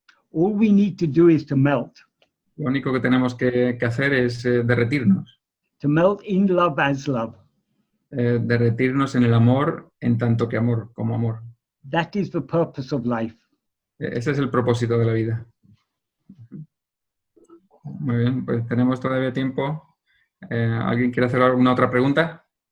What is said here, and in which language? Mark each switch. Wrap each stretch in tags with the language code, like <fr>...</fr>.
<en>All we need to do is to melt.</en> <es>Lo único que tenemos que hacer es derretirnos.</es> <en>To melt in love as love.</en> <es>Derretirnos en el amor en tanto que amor, como amor.</es> <en>That is the purpose of life.</en> <es>Ese es el propósito de la vida. Muy bien, pues tenemos todavía tiempo. ¿Alguien quiere hacer alguna otra pregunta?</es>